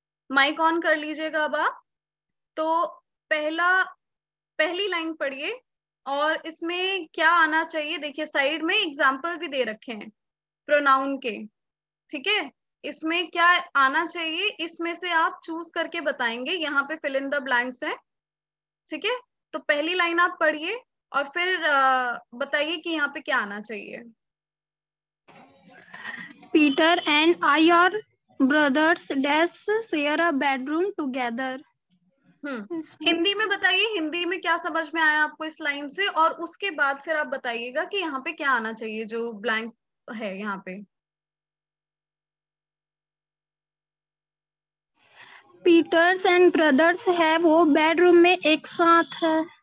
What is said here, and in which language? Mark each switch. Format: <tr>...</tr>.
<hi>Mic on कर लीजिएगा अब आप। तो पहली लाइन पढ़िए और इसमें क्या आना चाहिए, देखिए साइड में एग्जाम्पल भी दे रखे हैं प्रोनाउन के, ठीक है। इसमें क्या आना चाहिए, इसमें से आप चूज करके बताएंगे, यहाँ पे</hi> <en>fill in the blanks</en> <hi>है, ठीक है। तो पहली लाइन आप पढ़िए और फिर बताइए कि यहाँ पे क्या आना चाहिए।</hi> <en>Peter and I are brothers. Dash share a bedroom together.</en> <hi>Hindi में बताइए, हिंदी में क्या समझ में आया आपको इस लाइन से, और उसके बाद फिर आप बताइएगा कि यहाँ पे क्या आना चाहिए जो ब्लैंक है यहाँ पे। पीटर्स एंड ब्रदर्स है वो बेडरूम में एक साथ है।</hi>